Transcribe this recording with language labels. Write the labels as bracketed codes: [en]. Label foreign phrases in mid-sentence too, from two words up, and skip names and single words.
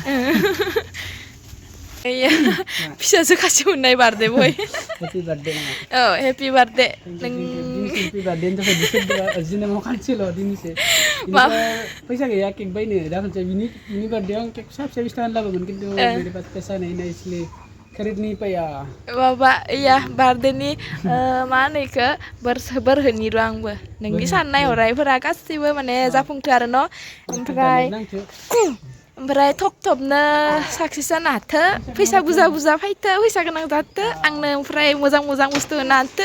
[brx] iya फिसाजो खासि मोननाय बार्थडे बय [en] happy birthday [brx] औ [en] happy birthday [brx] नों [en] happy birthday [brx] नि थाखाय बिसोर जिनामाव खानसेल' दिनैसो फैसा गैया केक बायनो दा खनसे बिनि बार्थडे आं केक फिसा फिसा 20 थाखानि लाबोगोन खिन्थु [hi] मेरे पास पैसा नहीं ना इसलिए खरीद नहीं पाया [brx] माबा iya बार्थडेनि मा होनो इखो बोर होनि र' आंबो नोंनि साननाय हनायफोरा गासैबो माने जाफुंथो आरो न' ओमफ्राय थब थबनो साक्सेस जानो हाथो फैसा बुरजा बुरजा फैथो फैसा गोनां जाथो आंनो ओमफ्राय मोजां मोजां बुस्थु होनो हाथो